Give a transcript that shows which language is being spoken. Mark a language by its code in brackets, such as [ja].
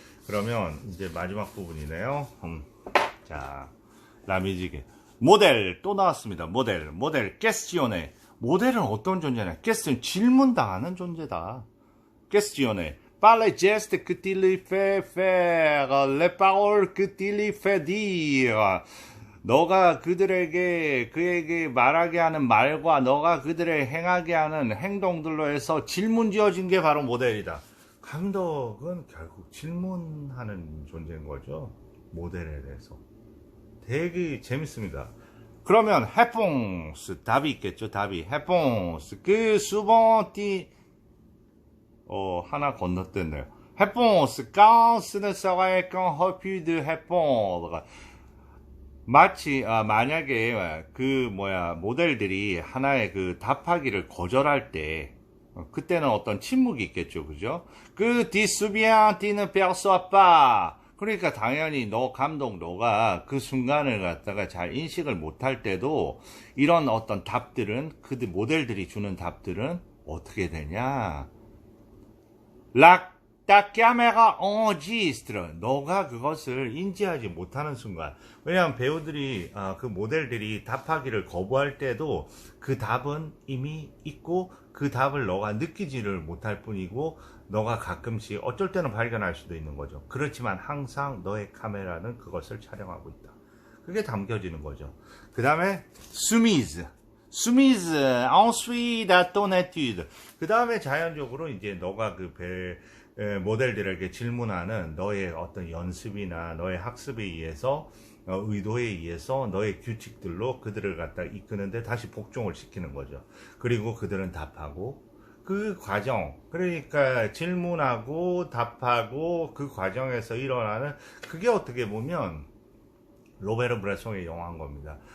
[ko] 그러면 이제 마지막 부분이네요. 자, 라미지게 모델 또 나왔습니다. 모델 퀘스티오네. 모델은 어떤 존재냐? 퀘스티온 질문당하는 존재다. 퀘스티오네. [fr] Par les gestes que tu lui fais faire, les paroles que tu lui fais dire. [ko] 너가 그에게 말하게 하는 말과 너가 그들을 행하게 하는 행동들로 해서 질문 지어진 게 바로 모델이다. 감독은 결국 질문하는 존재인 거죠. 모델에 대해서. 되게 재밌습니다. 그러면 réponse, 답이 있겠죠. 답이. [fr] réponse, que souvent tu [ko] 하나 건너뛰었네요. [fr] réponse, quand ce ne serait qu'un refus de répondre. [ko] 마치 만약에 모델들이 하나의 답하기를 거절할 때 그때는 어떤 침묵이 있겠죠, 그죠? [fr] tu souviens, tu ne perçois pas. [ko] 그러니까 당연히 너가 그 순간을 갖다가 잘 인식을 못할 때도 이런 어떤 답들은 모델들이 주는 답들은 어떻게 되냐? [fr] Ta caméra enregistre. [ko] 너가 그것을 인지하지 못하는 순간. 왜냐하면 배우들이, 그 모델들이 답하기를 거부할 때도 그 답은 이미 있고 그 답을 너가 느끼지를 못할 뿐이고 너가 가끔씩 어쩔 때는 발견할 수도 있는 거죠. 그렇지만 항상 너의 카메라는 그것을 촬영하고 있다. 그게 담겨지는 거죠. 그 다음에 [fr] soumise, ensuite à ton étude. [ko] 그 다음에 자연적으로 이제 너가 모델들에게 질문하는 너의 어떤 연습이나 너의 학습에 의해서 의도에 의해서 너의 규칙들로 그들을 갖다 이끄는데 다시 복종을 시키는 거죠. 그리고 그들은 답하고 그 과정, 그러니까 질문하고 답하고 그 과정에서 일어나는 그게 어떻게 보면 로베르 브레송의 영화인 겁니다.